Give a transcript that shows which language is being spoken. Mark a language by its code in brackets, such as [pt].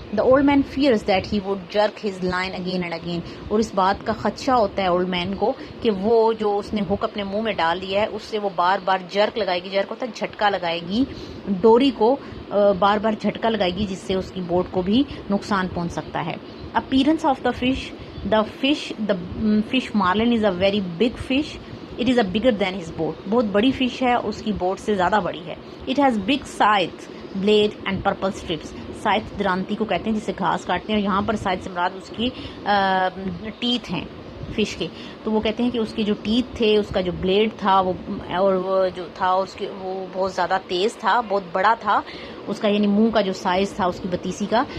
[en] The old man fears that he would jerk his line again and again. [ur] اور اس بات کا خدشہ ہوتا ہے اولڈ مین کو کہ وہ جو اس نے ہک اپنے منہ میں ڈال دیا ہے اس سے وہ بار بار جرک لگائے گی. جرک ہوتا ہے جھٹکا لگائے گی, ڈوری کو بار بار جھٹکا لگائے گی, جس سے اس کی بوٹ کو بھی نقصان پہنچ سکتا ہے. [en] Appearance of the fish. The fish marlin is a very big fish. It is a bigger than his boat. [ur] بہت بڑی فش ہے, اس کی بوٹ سے زیادہ بڑی ہے. [en] It has big scythe, blade and purple strips. [ur] scythe درانتی کو کہتے ہیں جسے گھاس کاٹتے ہیں, اور یہاں پر scythe سے مراد اس کی ٹیتھ ہیں فش کے. تو وہ کہتے ہیں کہ اس کے جو ٹیتھ تھے, اس کا جو بلیڈ تھا وہ جو تھا اس کے وہ بہت زیادہ تیز تھا, بہت بڑا تھا اس کا, یعنی منہ کا جو سائز تھا اس کی بتیسی کا.